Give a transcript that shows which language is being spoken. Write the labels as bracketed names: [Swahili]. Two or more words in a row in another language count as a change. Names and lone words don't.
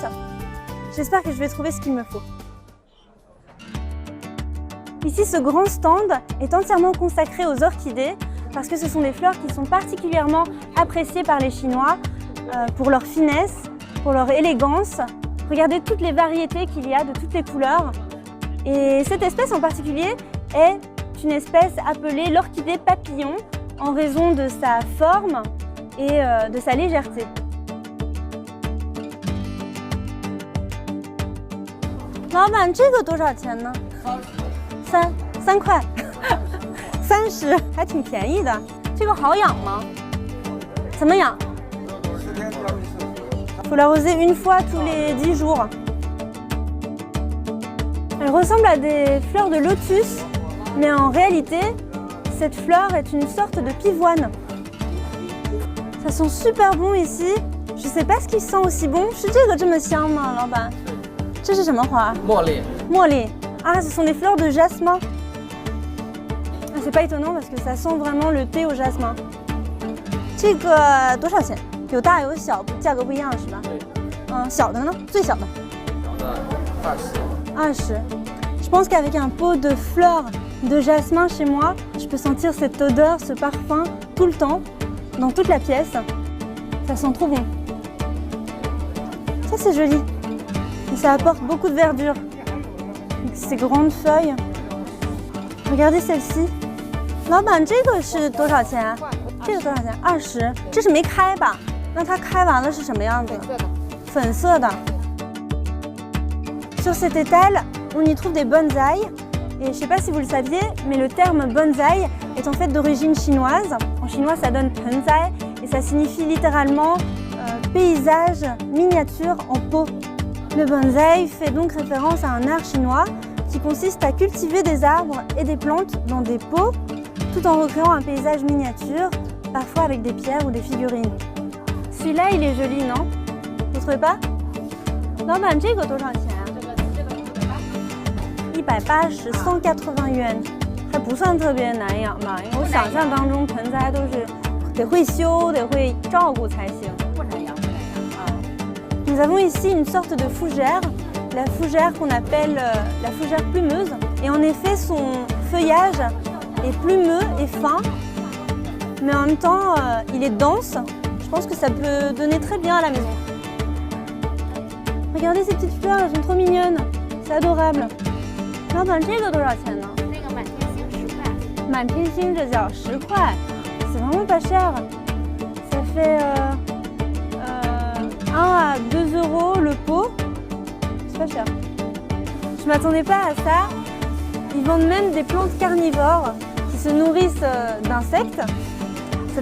[French] J'espère que je vais trouver ce qu'il me faut. Ici, ce grand stand est entièrement consacré aux orchidées parce que ce sont des fleurs qui sont particulièrement appréciées par les Chinois pour leur finesse, pour leur élégance. Regardez toutes les variétés qu'il y a de toutes les couleurs. Et cette espèce en particulier est une espèce appelée l'orchidée papillon en raison de sa forme et de sa légèreté. [Chinese] Laoban, 这个多少钱呢？3块，30，还挺便宜的。这个好养吗？怎么养 ？ [French] Faut l'arroser une fois tous les 10 jours. Elle ressemble à des fleurs de lotus, mais en réalité, cette fleur est une sorte de pivoine. Ça sent super bon ici. Je sais pas ce qui sent aussi bon. [Chinese] 是这个这么香吗，老板？这是什么花？茉莉。 [French] 茉莉。Ah, ce sont des fleurs de jasmin. Ah, c'est pas étonnant parce que ça sent vraiment le thé au jasmin. [Chinese] 这个多少钱？有大有小，价格不一样是吧？对。小的呢？最小的。小的20。 [French] Je pense qu'avec un pot de fleurs de jasmin chez moi, je peux sentir cette odeur, ce parfum tout le temps, dans toute la pièce. Ça sent trop bon. Ça c'est joli. Et ça apporte beaucoup de verdure. Avec ces grandes feuilles. Regardez celle-ci. [Chinese] 老板，这个是多少钱？这个多少钱？20。这是没开吧？那它开完了是什么样子？粉色的。 [French] Sur cet étal, on y trouve des bonsaïs. Et je ne sais pas si vous le saviez, mais le terme bonsaï est en fait d'origine chinoise. En chinois, ça donne penzai et ça signifie littéralement paysage miniature en pot. Le bonsaï fait donc référence à un art chinois qui consiste à cultiver des arbres et des plantes dans des pots tout en recréant un paysage miniature, parfois avec des pierres ou des figurines. Celui-là, il est joli, non? Vous trouvez pas? [Chinese] 老板，这个多少钱？180 180 元，还不算特别难养吧？因为我想象当中盆栽都是得会修、得会照顾才行。不难养啊。 [French] Nous avons ici une sorte de fougère, la fougère qu'on appelle la fougère plumeuse. Et en effet, son feuillage est plumeux et fin, mais en même temps, il est dense. Je pense que ça peut donner très bien à la maison. Regardez ces petites fleurs, elles sont trop mignonnes. C'est adorable. [Chinese] 老板，这个多少钱呢？那个满天星10块。满天星这叫10 块。 [French] C'est vraiment pas cher. Ça fait 1 à 2 € le pot. C'est pas cher. Je m'attendais pas à ça. Ils vendent même des plantes carnivores qui se nourrissent d'insectes.